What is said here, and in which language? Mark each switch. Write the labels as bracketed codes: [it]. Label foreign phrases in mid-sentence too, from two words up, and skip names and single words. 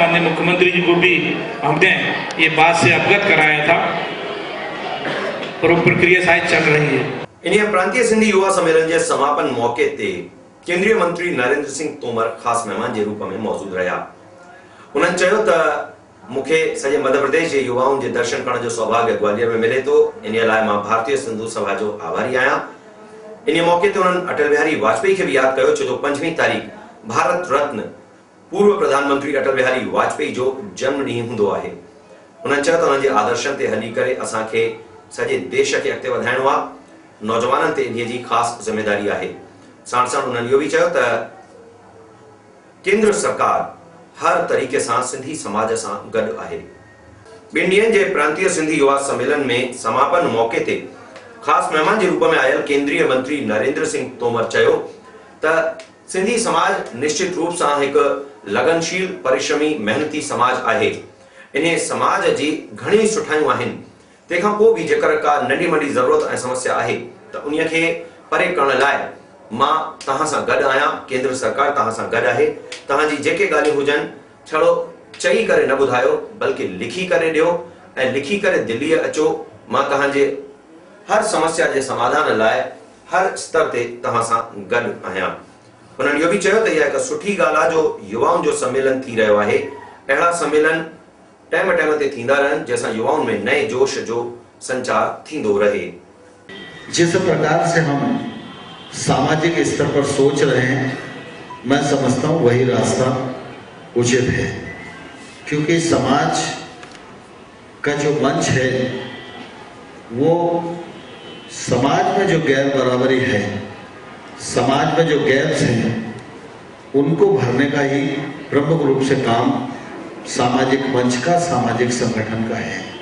[hi] माननीय मुख्यमंत्री जी को भी हमने ये बात से अवगत कराया था और वो प्रक्रिया शायद चल रही है। इन्हें प्रांतीय सिंधी युवा सम्मेलन के समापन मौके ते केंद्रीय मंत्री नरेंद्र सिंह तोमर खास मेहमान के रूप में मौजूद रहा। उन्होंने कहा [sd] त मुखे सजे मध्य प्रदेश के [hi] युवाओं के दर्शन करने [sd] जो सौभाग्य ग्वालियर में मिले तो इन लाइ मां भारतीय सिंधु सभा जो आभारी आहियां। इन मौके ते [hi] उन्होंने अटल बिहारी वाजपेयी के भी याद किया [sd] छो जो 5वीं तारीख भारत रत्न पूर्व प्रधानमंत्री अटल बिहारी वाजपेयी जो जन्म ॾींहुं हूंदो आहे। उन्होंने चयो त उनके आदर्शन ते हली करे असांखे सजे देश के अॻिते वधाइणो आहे। नौजवाननि ते इन जी खास जिम्मेदारी आहे। साण साण उन्होंने इहो भी चयो त केंद्र सरकार [hi] हर तरीके से [sd] सिंधी समाज से गड आहे। ॿिनि ॾींहनि जे प्रांतीय सिंधी युवा सम्मेलन में समापन मौके ते खास मेहमान के रूप में आयल केंद्रीय मंत्री नरेंद्र सिंह तोमर चयो त सिंधी समाज निश्चित रूप से एक लगनशील परिश्रमी मेहनती समाज आहे। इन समाज की घणी सुठाइयूं आहिनि। तंहिंखां पोइ भी जेकर का नंढी मंढी जरूरत ऐं समस्या आहे त उन खे परे करण लाइ मां तहां सां गॾु आहियां। केंद्र सरकार तहां सां गॾु आहे। तहां जी जेके ॻाल्हियूं हुजनि छड़ो चई करे न ॿुधायो बल्कि लिखी करे ॾियो ऐं लिखी करे दिल्ली अचो। मां तहां जे हर समस्या के समाधान लाइ हर स्तर ते तहां सां गॾु आहियां। उन्होंने इहो भी चयो त इहा हिकु सुठी ॻाल्हि आहे जो युवाओं जो सम्मेलन थी रहियो आहे। अहिड़ा सम्मेलन टाइम टाइम ते थींदा रहनि [hi] जैसा युवाओं में नए जोश [sd] जो संचार थींदो रहे। [hi] जिस प्रकार से हम सामाजिक स्तर पर सोच रहे हैं मैं समझता हूँ वही रास्ता उचित है, क्योंकि समाज का जो मंच है वो समाज में जो गैर बराबरी है, समाज में जो गैप्स हैं उनको भरने का ही प्रमुख रूप से काम सामाजिक मंच का, सामाजिक संगठन का है।